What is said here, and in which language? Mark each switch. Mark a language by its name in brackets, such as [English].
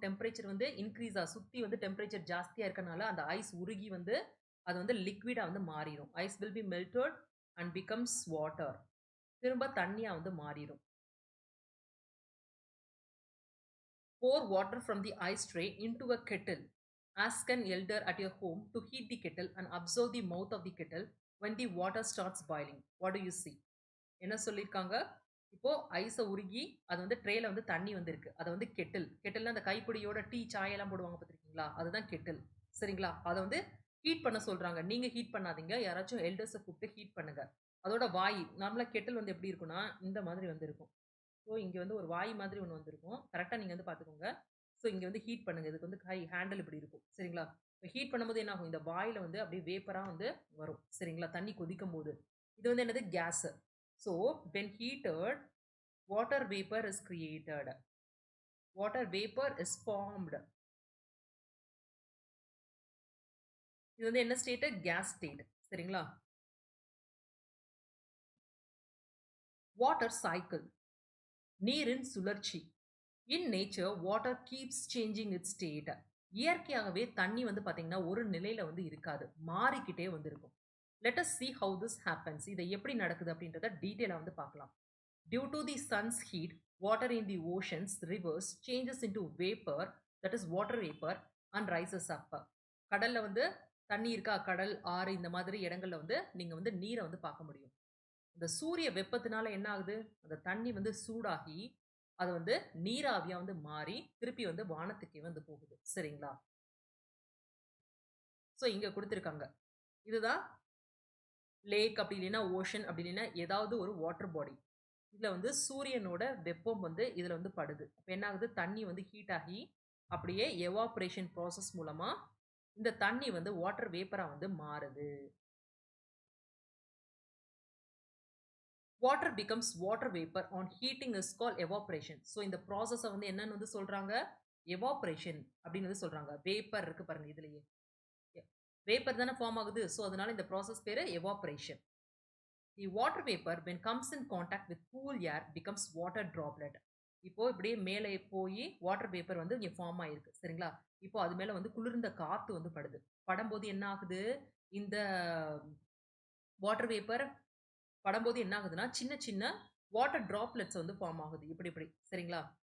[Tamil] Temperature வந்து increase சுத்தி வந்து டெம்பரேச்சர் ஜாஸ்தியா இருக்கனால அந்த ஐஸ் உருகி வந்து அது வந்து லிக்விடா வந்து மாறிரும். [English] Ice will be melted and becomes water. [Tamil] திரும்ப தண்ணியா வந்து மாறிரும். [English] Pour water from the ice tray into a kettle. Ask an elder at your home to heat the kettle and observe the mouth of the kettle when the water starts boiling. What do you see? [Tamil] என்ன சொல்லியிருக்காங்க? இப்போ ஐஸ உருகி அது வந்து ட்ரேல வந்து தண்ணி வந்து இருக்கு. அத வந்து கெட்டில்னா அந்த கைப்பிடியோட டீ, சாய் எல்லாம் போடுவாங்க பார்த்துருக்கீங்களா? அதுதான் கெட்டில். சரிங்களா? அத வந்து ஹீட் பண்ண சொல்றாங்க. நீங்க ஹீட் பண்ணாதீங்க. யாராச்சும் எல்டர்ஸ கூப்பிட்டு ஹீட் பண்ணுங்க. அதோட வாய் நார்மலா கெட்டில் வந்து எப்படி இருக்கும்னா, இந்த மாதிரி வந்து இருக்கும். ஸோ, இங்க வந்து ஒரு வாய் மாதிரி ஒண்ணு வந்திருக்கும். கரெக்ட்டா நீங்க வந்து பார்த்துக்கோங்க. ஸோ, இங்க வந்து ஹீட் பண்ணுங்க. இதுக்கு வந்து ஹேண்டில் இப்படி இருக்கும். சரிங்களா? இப்ப ஹீட் பண்ணும்போது என்ன ஆகும்? இந்த வாயில வந்து அப்படியே வேப்பரா வந்து வரும். சரிங்களா? தண்ணி கொதிக்கும்போது. இது வந்து என்னது? Case. [English] So, when heated, water vapor is created. Water vapor is formed. [Tamil] இது வந்து என்ன ஸ்டேட்? Case state. சரிங்களா? Water cycle. நீரின் சுழற்சி. [English] In nature water keeps changing its state. [Tamil] இயற்கையாகவே தண்ணி வந்து பார்த்தீங்கன்னா, ஒரு நிலையில வந்து இருக்காது. மாறிக்கிட்டே வந்து இருக்கும். [English] Let us see how this happens. [Tamil] இது எப்படி நடக்குது அப்படின்றத டீட்டெயிலா வந்து பார்க்கலாம். [English] Due to the sun's heat, water in the oceans, rivers changes into vapor, that is water vapor, and rises up. [Tamil] கடல்ல வந்து தண்ணி இருக்கா? கடல், ஆறு இந்த மாதிரி இடங்கள்ல வந்து நீங்க வந்து நீர வந்து பார்க்க முடியும். இந்த சூரிய வெப்பத்தினால என்ன ஆகுது? அந்த தண்ணி வந்து சூடாகி, அது வந்து நீராவியா வந்து மாறி, திருப்பி வந்து வானத்துக்கே வந்து போகுது. சரிங்களா? ஸோ இங்க குடுத்திருக்காங்க. இதுதான் லேக் அப்படி இல்லைன்னா, ஓஷன் அப்படி இல்லைன்னா, ஏதாவது ஒரு வாட்டர் பாடி. இதுல வந்து சூரியனோட வெப்பம் வந்து இதுல வந்து படுது. அப்ப என்ன ஆகுது? தண்ணி வந்து ஹீட் ஆகி, அப்படியே எவாப்பரேஷன் ப்ராசஸ் மூலமா இந்த தண்ணி வந்து வாட்டர் வேப்பரா வந்து மாறுது. [English] Water becomes water vapour on heating is called evaporation. [Tamil] So இந்த ப்ராசஸ வந்து என்னன்னு வந்து சொல்றாங்க? எவாப்பரேஷன் அப்படின்னு வந்து சொல்றாங்க. வேப்பர் இருக்கு பாருங்க இதுலயே. வேப்பர் தானே ஃபார்ம் ஆகுது. ஸோ அதனால இந்த ப்ராசஸ் பேரு எவாப்பரேஷன். [English] The water vapour when comes in contact with cool air becomes water droplet. [Tamil] இப்போ இப்படியே மேலே போய் வாட்டர் வேப்பர் வந்து இங்க ஃபார்ம் ஆயிருக்கு. சரிங்களா? இப்போ அது மேல வந்து குளிர்ந்த காத்து வந்து படுது. படும்போது என்ன ஆகுது? இந்த வாட்டர் வேப்பர் படும்போது என்ன ஆகுதுன்னா, சின்ன சின்ன வாட்டர் டிராப்லெட்ஸ் வந்து ஃபார்ம் ஆகுது. இப்படி இப்படி. சரிங்களா?